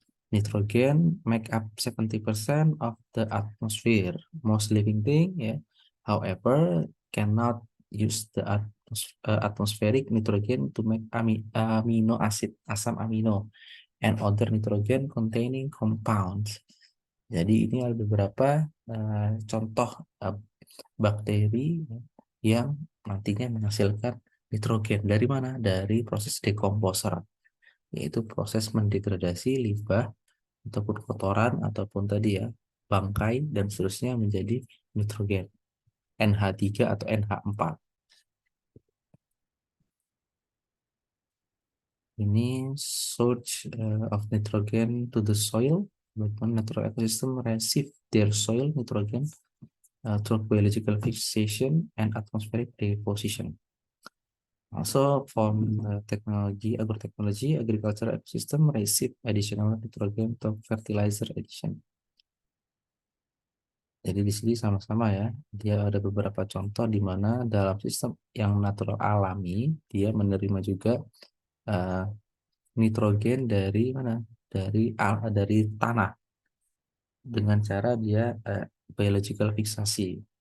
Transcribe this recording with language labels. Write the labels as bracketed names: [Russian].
[English] Nitrogen make up 70% of the atmosphere. Most living thing, ya, however, cannot use the atmospheric nitrogen to make amino acid, asam amino, and other nitrogen containing compounds. [Indonesian] Jadi ini ada beberapa contoh bakteri yang nantinya menghasilkan nitrogen. Dari mana? Dari proses decomposer, yaitu proses mendegradasi limbah ataupun kotoran ataupun tadi ya bangkai dan seterusnya menjadi nitrogen NH3 atau NH4. Ini [English] source of nitrogen to the soil. [Indonesian] Bagaimana [English] natural ecosystem receive their soil nitrogen through biological fixation and atmospheric deposition. Also, from technology, agrotechnology, agricultural ecosystem receive additional nitrogen to fertilizer addition. [Indonesian] Jadi di sini sama-sama ya, dia ada beberapa contoh di mana dalam sistem yang natural alami, dia menerima juga uh, nitrogen dari mana? Dari tanah dengan cara dia biological fixasi.